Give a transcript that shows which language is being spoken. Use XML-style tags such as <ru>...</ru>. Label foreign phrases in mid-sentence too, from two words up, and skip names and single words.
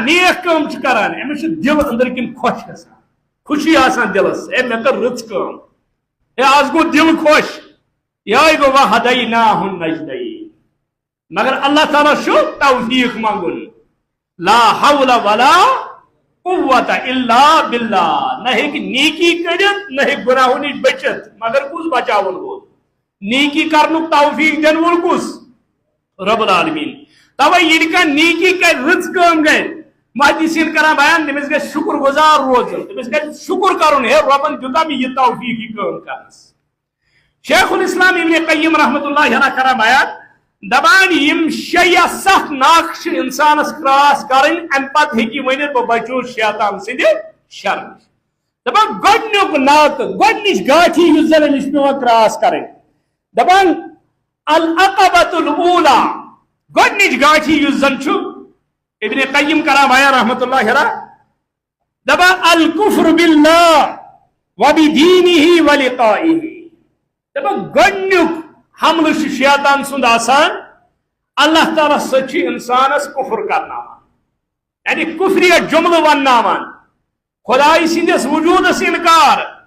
<ks>نیک کٲم چھِ کران أمِس چھُ دل أنٛدرۍ کِنۍ خۄش گژھان خوشی آسان دلس ہے مےٚ کٔر رٕژ کٲم ہے آز گوٚو دل خۄش یہے گوٚو</ks> <ar>وَهَدَيْنَاهُ النَّجْدَيْنِ</ar> <ks>مگر اللہ تعالیٰ چھُ توفیق منگُن</ks> <ar>لا حول ولا قوة الا باللہ</ar> <ks>نہ ہیٚکہِ نیکی کٔرِتھ نہ ہیٚکہِ گناہو نِش بٔچِتھ مگر کُس بچاون وول نیکی کرنُک توفیق دِنہٕ وول کُس</ks> <ar>رب العالمین</ar> <ks>توے ییٚلہِ کانٛہہ نیکی کرِ رٕژ کٲم کرِ محدثین کران بیان تٔمِس گژھِ شُکر گُزار روزُن تٔمِس گژھِ شُکر کرُن ہے رۄبن دیُتا مےٚ یہِ توفیق یہِ کٲم کرنس شیخ الاسلام ابن قیم</ks> <ar>رحمۃ اللہ علیہ</ar> <ks>کران بیان دپان یم شےٚ یا سَتھ ناخ چھِ انسانس کراس کرٕنۍ امہِ پتہٕ ہیٚکہِ ؤنِتھ بہٕ بچوس شیطان سٕنٛدِ شر نِش دپان گۄڈنیُک ناقہٕ گۄڈنِچ گاٹھی یُس زن أمِس چھِ پیٚوان کراس کرٕنۍ دپان</ks> <ar>العقبۃ الاولیٰ</ar> <ks>گۄڈنِچ گاٹھی یُس زن چھُ ابن قیم کران بیان</ks> <ar>رحمۃ اللہ علیہ</ar> <ks>دپان</ks> <ar>الکفر باللہ وبدینہ ولقائہ</ar> <ks>دپان گۄڈنیُک حملہٕ چھُ شیطان سُنٛد آسان اللہ تعالیٰ سۭتۍ چھُ انسانس کفر کرناوان یعنی کفریت جملہٕ ونناوان خداے سٕنٛدِس وجوٗدس انکار</ks>